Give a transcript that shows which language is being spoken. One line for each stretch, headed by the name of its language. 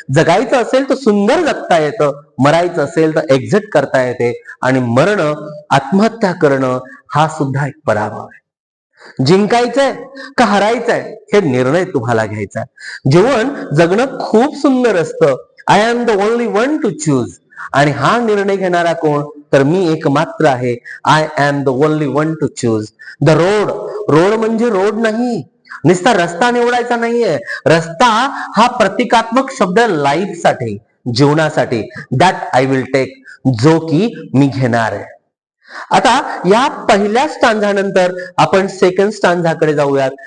Marathi: जगायचं असेल तर सुंदर जगता येतं, मरायचं असेल तर एक्झिट करता येते, आणि मरणं, आत्महत्या करणं हा सुद्धा एक पराभव आहे. जिंकायचंय का हरायचंय हे निर्णय तुम्हाला घ्यायचा आहे. जीवन जगणं खूप सुंदर असतं.
English: I am the only one to choose.
Marathi: आणि हा निर्णय घेणारा कोण, तर मी एकमात्र आहे.
English: I am the only one to choose the road.
Marathi: Road म्हणजे रोड नाही, नुसता रस्ता निवडायचा नाहीये. रस्ता हा प्रतिकात्मक शब्द लाईफ साठी, जीवनासाठी.
English: that I will take,
Marathi: जो की मी घेणार आहे. आता या पहिल्या स्टांझानंतर आपण सेकंड स्टांझाकडे जाऊयात.